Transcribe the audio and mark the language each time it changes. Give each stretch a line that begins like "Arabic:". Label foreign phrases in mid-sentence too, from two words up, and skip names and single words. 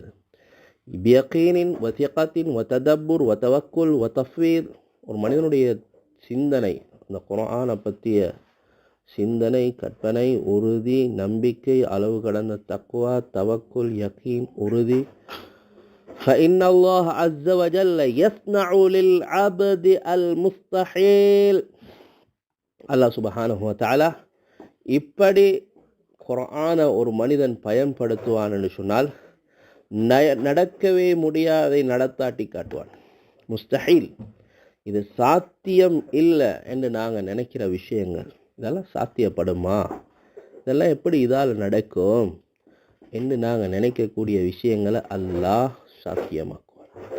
Arabic: باليقين والثقة والتدبر والتوكل والتفكير.
Tamil: ஒரு மனிதனுடைய சிந்தனை, அந்த குர்ஆனை பற்றிய சிந்தனை, கற்பனை, உறுதி, நம்பிக்கை, அளவு கடந்த தக்வா, தவக்குல், யகீன், உறுதி.
Arabic: فإن الله عز وجل يصنع للعبد المستحيل. الله سبحانه وتعالى
Tamil: இப்படி குர்ஆனை ஒரு மனிதன் பயன்படுத்துவான் என்று சொன்னால் நடக்கவே முடியாதை நடத்தாட்டி காட்டுவான். முஸ்தஹீல், இது சாத்தியம் இல்லை என்று நாங்கள் நினைக்கிற விஷயங்கள், இதெல்லாம் சாத்தியப்படுமா, இதெல்லாம் எப்படி இதால் நடக்கும் என்று நாங்கள் நினைக்கக்கூடிய விஷயங்களை அல்லாஹ் சாத்தியமாக்குவான்.